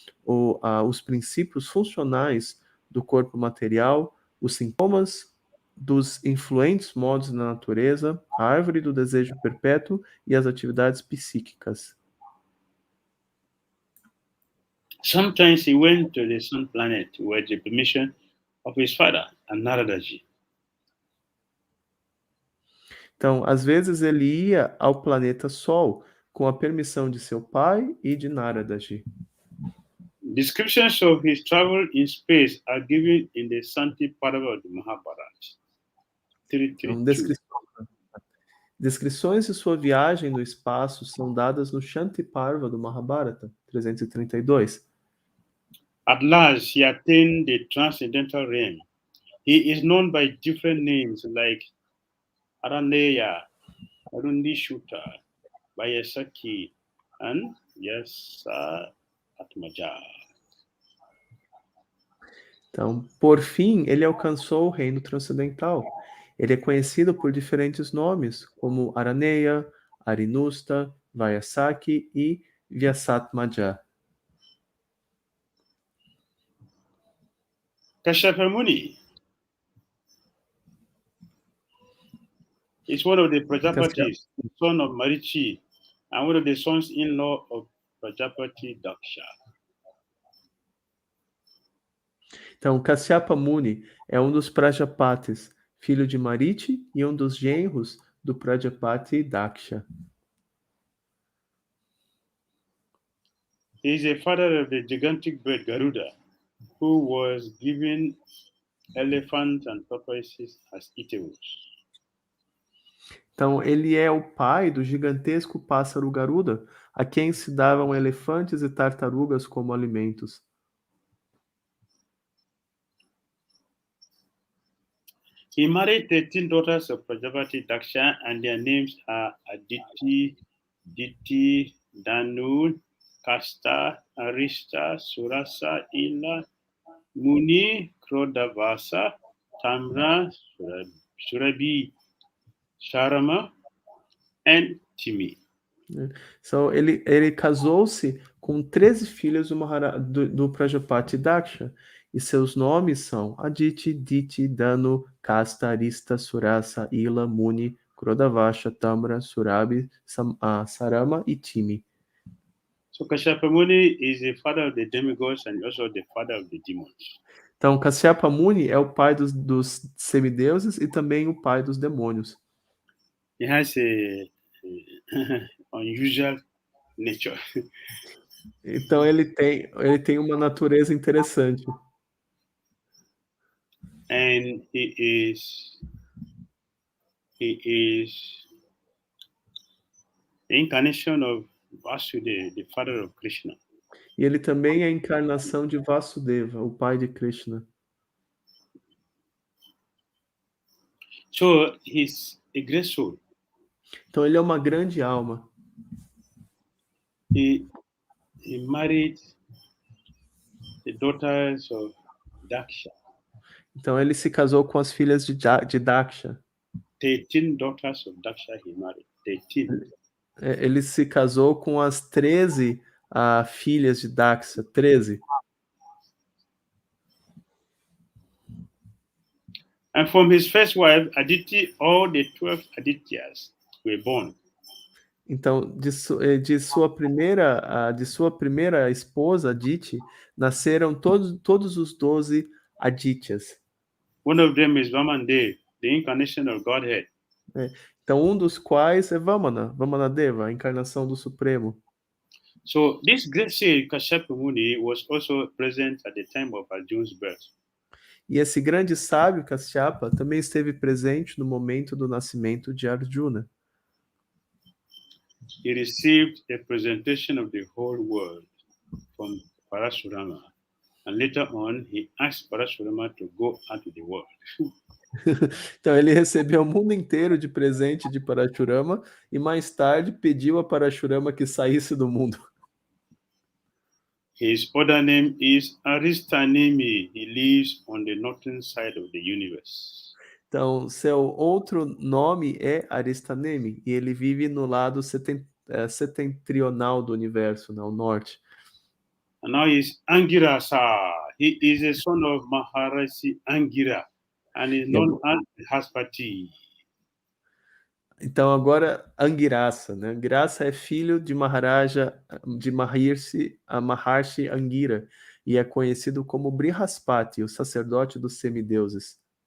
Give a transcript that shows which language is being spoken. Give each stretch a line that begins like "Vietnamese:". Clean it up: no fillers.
Portuguese: os princípios funcionais do corpo material, os sintomas dos influentes modos da natureza, a árvore do desejo perpétuo e as atividades psíquicas.
English: Sometimes he went to the sun planet with the permission of his father, Naradaji.
Portuguese: Então, às vezes ele ia ao planeta Sol com a permissão de seu pai e de Naradaji.
English: Descriptions of his travel in space are given in the Santi Parva of the Mahabharata.
Portuguese: Então, descrições de sua viagem no espaço são dadas no Shanti Parva do Mahabharata, 332.
English: At last, he attained the transcendental realm. He is known by different names like Araneya, Arundishuta, Vayasaki, and Essa Atmaja.
Portuguese: Então, por fim, ele alcançou o reino transcendental. Ele é conhecido por diferentes nomes, como Araneya, Arinusta, Vayasaki e Vyasatmaja.
English: Kashyapa Muni is one of the Prajapatis, the son of Marichi, and one of the sons-in-law of Prajapati Daksha.
Portuguese: Então, Kashyapa Muni é um dos Prajapatis, filho de Marichi e um dos genros do Prajapati Daksha.
English: He is a father of the gigantic bird Garuda, who was given elephants and tortoises as eatables.
Portuguese: Então, ele é o pai do gigantesco pássaro Garuda, a quem se davam elefantes e tartarugas como alimentos.
English: He married 13 daughters of Prajapati Daksha, and their names are Aditi, Diti, Danu, Kasta, Arista, Surasa, Ila, Muni, Krodavasa, Tamra, Surabi, Sharama, and Timi.
Portuguese: Então, ele casou-se com 13 filhos do Prajapati Daksha, e seus nomes são Aditi, Diti, Danu, Kasta, Arista, Surasa, Ila, Muni, Krodavasha, Tamra, Surabi, Sarama e Timi.
English: So Kashyapa Muni is the father of the demigods and also the father of the demons.
Portuguese: Então, Kashyapa Muni é o pai dos semideuses e também o pai dos demônios.
English: He has a unusual nature.
Portuguese: Então, ele tem uma natureza interessante.
English: And he is the incarnation of Vasudeva, the father of Krishna.
Portuguese: E ele também é a encarnação de Vasudeva, o pai de Krishna.
English: So he's a great soul.
Portuguese: Então ele é uma grande alma.
English: He married the daughters of Daksha.
Portuguese: Então ele se casou com as filhas de Daksha.
English: 13 daughters of Daksha he married. 13.
Portuguese: Ele se casou com as 13 filhas de Daksha. 13.
English: And from his first wife, Aditi, all the 12 Adityas were born.
Portuguese: Então, de sua primeira esposa, Aditi, nasceram todos os 12 Adityas.
English: One of them is Vamandev, the incarnation of Godhead.
Portuguese: Então, um dos quais é Vamanadeva, a encarnação do Supremo.
English: So this great sage, Kashyapa Muni, was also present at the time of Arjuna's birth.
Portuguese: E esse grande sábio, Kashyapa, também esteve presente no momento do nascimento de Arjuna.
English: He received a presentation of the whole world from Parasurama. And later on, he asked Parasurama to go out to the world.
Portuguese: Então ele recebeu o mundo inteiro de presente de Parashurama e mais tarde pediu a Parashurama que saísse do mundo.
English: His other name is Aristanemi. He lives on the northern side of the universe.
Portuguese: Então, seu outro nome é Aristanemi e ele vive no lado setentrional do universo, no norte.
English: And now he's Angirasa. He is a son of Maharishi Angira and is known as Haspati.
Portuguese: Então agora Angirasa, né? Angirasa é filho de Maharshi Angira e é conhecido como Brihaspati, o sacerdote dos semideuses.